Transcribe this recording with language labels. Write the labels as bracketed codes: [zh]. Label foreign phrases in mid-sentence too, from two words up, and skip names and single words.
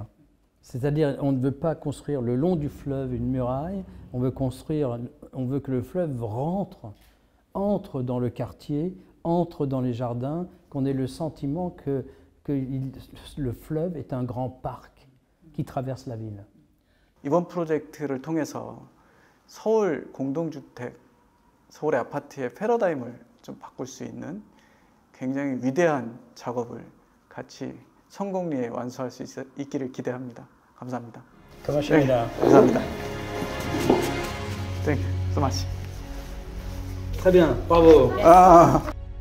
[fr] C'est-à-dire, on ne veut pas construire le long du fleuve une muraille, on veut que le fleuve entre dans le quartier, entre dans les jardins, qu'on ait le sentiment que le fleuve est un grand parc qui traverse la ville. [ko] 이번 프로젝트를 통해서 서울 공동주택, 서울의 아파트의 패러다임을 좀 바꿀 수 있는 굉장히 위대한 작업을 같이 성공리에 완수할 수 있기를 기대합니다. 감사합니다. 고맙습니다. 네, 감사합니다. [en] Thank you so much. [fr] Très bien, bravo. 아.